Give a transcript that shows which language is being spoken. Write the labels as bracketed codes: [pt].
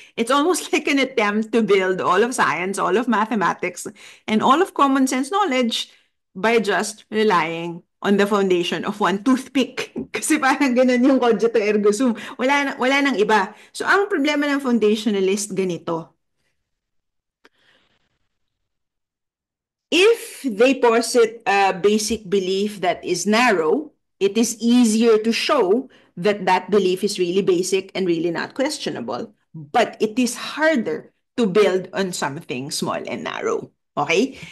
[en] It's almost like an attempt to build all of science, all of mathematics, and all of common sense knowledge by just relying on the foundation of one toothpick. [tl] Kasi parang ganun yung [la] cogito ergo sum. [tl] Wala nang iba. So, ang problema ng foundationalist ganito. [en] If they posit a basic belief that is narrow, it is easier to show that that belief is really basic and really not questionable. But it is harder to build on something small and narrow. Okay?